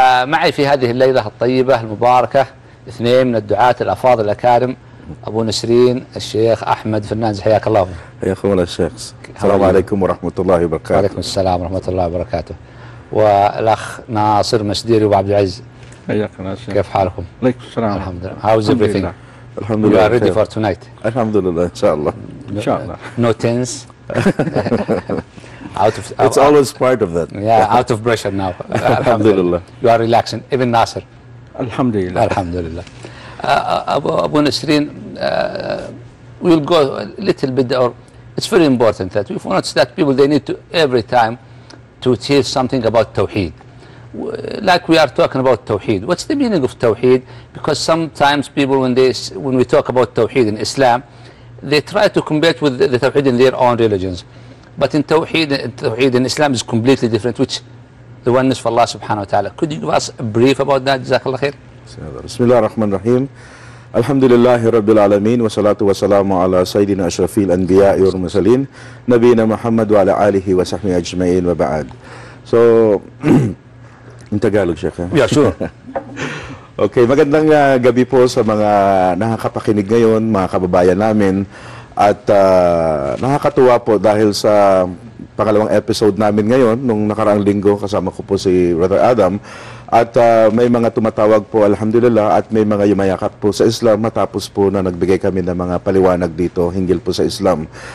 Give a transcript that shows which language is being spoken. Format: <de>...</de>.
<ar>معي في هذه الليلة الطيبة المباركة اثنين من الدعاة الأفاضل الأكارم, أبو نسرين الشيخ أحمد فرنانز, حياك الله. حياك الله الشيخ, السلام عليكم ورحمة الله وبركاته. عليكم السلام ورحمة الله وبركاته. والأخ ناصر مسديري وعبد العز, حياك ناصر, كيف حالكم؟ عليكم السلام. الحمد لله.</ar> <en>How's everything?</en> <ar>الحمد لله.</ar> <en>You are ready for tonight?</en> <ar>الحمد لله, إن شاء الله. إن شاء الله.</ar> <en>No tense. It's always part of that. Yeah, out of pressure now.</en> <ar>الحمد لله.</ar> <en>You are relaxing. Even ناصر.</en> <ar>الحمد لله. الحمد لله.</ar> <en>أبو نسرين, we'll go a little bit, or it's very important that we've noticed that people, they need to every time to hear something about Tawheed. Like we are talking about Tawheed, what's the meaning of Tawheed? Because sometimes people, when we talk about Tawheed in Islam, they try to compare it with the Tawheed in their own religions. But in Tawheed in Islam is completely different, which the oneness of Allah subhanahu wa ta'ala. Could you give us a brief about that?</en> <ar>Jazakallah khair. بسم الله الرحمن الرحيم. الحمد لله رب العالمين, والصلاة والسلام على سيدنا أشرف الأنبياء والمرسلين نبينا محمد وعلى آله وصحبه أجمعين وبعد.</ar> <en>So</en> <ar>انت قالك شيخ.</ar> <en>Yeah, sure.</en> <tl>Okay, magandang gabi po sa mga nakakapakinig ngayon, mga kababayan namin, at nakakatuwa po dahil sa pangalawang episode namin ngayon nung nakaraang linggo, kasama ko po si Brother Adam. At may mga tumatawag po, alhamdulillah, at may mga yumayakap po sa Islam matapos po na nagbigay kami ng mga paliwanag dito hinggil po sa Islam.</tl>